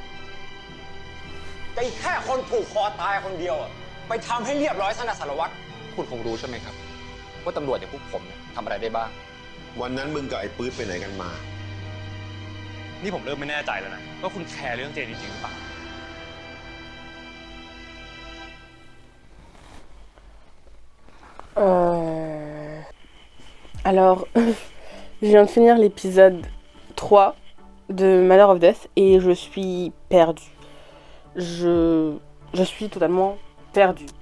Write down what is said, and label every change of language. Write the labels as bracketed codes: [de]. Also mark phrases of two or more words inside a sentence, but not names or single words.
[th] แต่อีกแค่คนผูกคอตายคนเดียวอะไปทำให้เรียบร้อยซะนะสารวัตร คุณคงรู้ใช่ไหมครับ ว่าตำรวจอย่างพวกผมเนี่ยทำอะไรได้บ้าง วันนั้นมึงกับไอ้ปื๊ดไปไหนกันมา นี่ผมเริ่มไม่แน่ใจแล้วนะว่าคุณแคร์เรื่องเจนจริงๆหรือเปล่า [fr] Alors, je viens de finir l'épisode 3 de Manor of Death et je suis perdue. Je suis totalement perdue.